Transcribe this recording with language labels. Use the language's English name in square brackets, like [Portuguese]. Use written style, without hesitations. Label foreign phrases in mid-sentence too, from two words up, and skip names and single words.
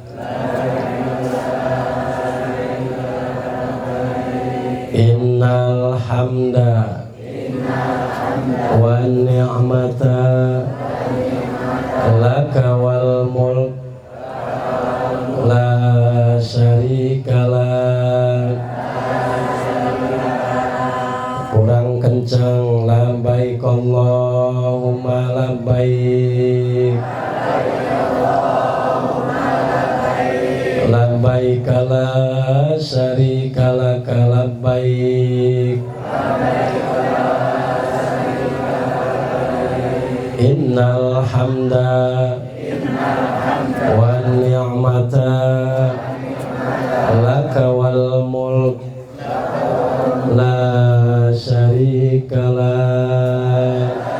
[Arabic] إن الحمد والنعمة لك والملك لا شريك لك. [Indonesian] Kurang kencang. [Arabic] لبيك اللهم لبيك. لبيك لا شريك لك لبيك. إن الحمد والنعمة لك والملك لا شريك لك.